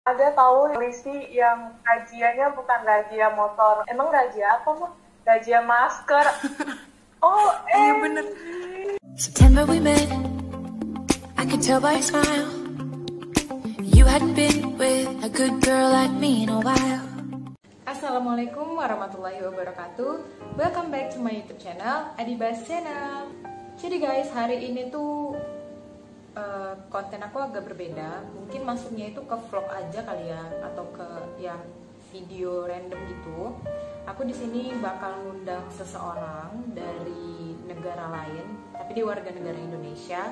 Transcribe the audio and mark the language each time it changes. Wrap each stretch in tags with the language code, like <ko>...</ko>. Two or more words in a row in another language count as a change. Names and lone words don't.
<id>Ada tahu polisi yang razzianya bukan razzia motor. Emang razzia apa, Mak? Razzia masker. Oh, Iya bener.</id> <en>September we met, I could tell by your smile. You hadn't been with a good girl like me in a while.</en> <ar>السلام عليكم ورحمة الله وبركاته.</ar> <en>Welcome back to my YouTube channel, Adibas Channel.</en> <id>Jadi guys, hari ini tuh konten aku agak berbeda. Mungkin masuknya itu ke vlog aja kali ya, atau ke yang video random gitu. Aku di sini bakal ngundang seseorang dari negara lain, tapi dia warga negara Indonesia.</id>